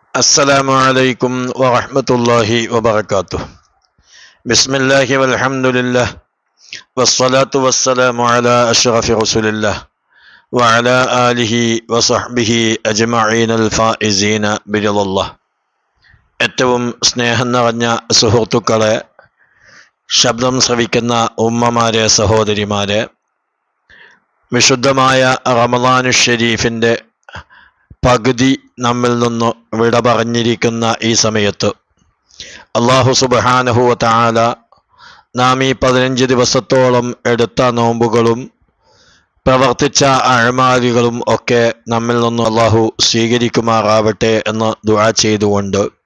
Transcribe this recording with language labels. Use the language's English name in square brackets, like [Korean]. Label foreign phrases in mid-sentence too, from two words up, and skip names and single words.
[Arabic] السلام عليكم ورحمة الله وبركاته. بسم الله والحمد لله والصلاة والسلام على أشرف رسول الله وعلى آله وصحبه أجمعين الفائزين برضا الله. [Malayalam] ഏറ്റവും സ്നേഹം നിറഞ്ഞ സുഹൃത്തുക്കളെ, ശബ്ദം ശ്രവിക്കുന്ന ഉമ്മമാരെ, സഹോദരിമാരെ, വിശുദ്ധമായ റമളാനു ഷരീഫിൻ്റെ പകുതി നമ്മിൽ നിന്ന് വിട പറഞ്ഞിരിക്കുന്ന ഈ സമയത്ത് [Arabic] الله سبحانه و تعالى [Malayalam] നാം ഈ 15 ദിവസത്തോളം എടുത്ത നോമ്പുകളും പ്രവർത്തിച്ച അഅ്മാലുകളും ഒക്കെ നമ്മിൽ നിന്ന് അല്ലാഹു സ്വീകരിക്കുമാറാവട്ടെ എന്ന് ദുആ ചെയ്തുകൊണ്ട്